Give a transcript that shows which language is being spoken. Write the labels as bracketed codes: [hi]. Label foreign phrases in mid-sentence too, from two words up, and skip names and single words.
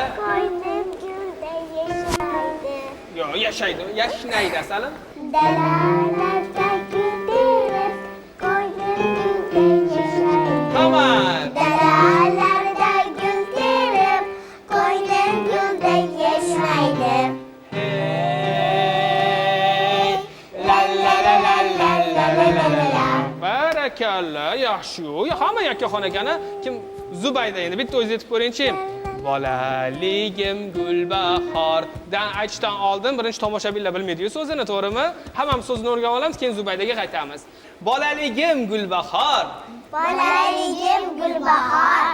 [uz] Ko'nglim gulday yashaydi. Yo'q, yashaydi, yashnaydi asalim. Dalalarda gul terib, ko'nglim gulday yashaydi. Hamma. Dalalarda gul terib, ko'nglim gulday yashnaydi. Hey, la la la la la la la la la. Barakallah, yaxshi. Hamma yakkaxon ekan-a. Kim Zubayda endi bitta o'zingiz aytib ko'ring-chi. Bolaligim gulbahordan aytishdan oldin birinchi tomoshabinlar bilmaydi-yu so'zini, to'g'rimi? Hammamiz so'zni o'rganib olamiz, keyin Zubaydaga qaytamiz. Bolaligim gulbahor. Bolaligim gulbahor.